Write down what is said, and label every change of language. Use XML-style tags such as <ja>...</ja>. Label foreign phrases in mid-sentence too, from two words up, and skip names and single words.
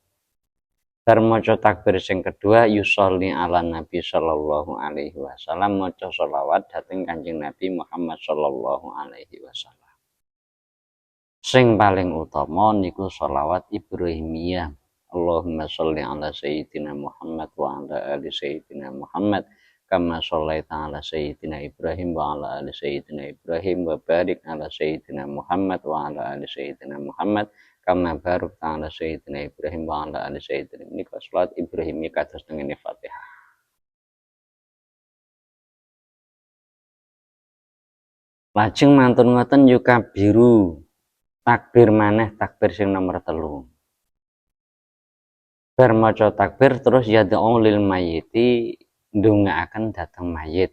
<jv>Bar maca takbir sing kedua</jv> <ar>يصلي على النبي صلى الله عليه وسلم</ar> <jv>maca sholawat dhateng Kanjeng Nabi Muhammad</jv> <ar>صلى الله عليه وسلم.</ar> <jv>Sing paling utama niku sholawat Ibrahimiyah.</jv> <ar>اللهم صل على سيدنا محمد وعلى آل سيدنا محمد كما صليت على سيدنا إبراهيم وعلى آل سيدنا إبراهيم وبارك على سيدنا محمد وعلى آل سيدنا محمد كما باركت على سيدنا إبراهيم وعلى آل سيدنا</ar> <jv>nika salat Ibrahimiyah kados tengene Fatihah. Lajeng mantun ngoten yukabiru takbir maneh takbir sing nomor 3. Bar maca takbir terus</jv> <ar>يدعو للميت</ar> <jv>ndongaaken dhateng mayit.</jv>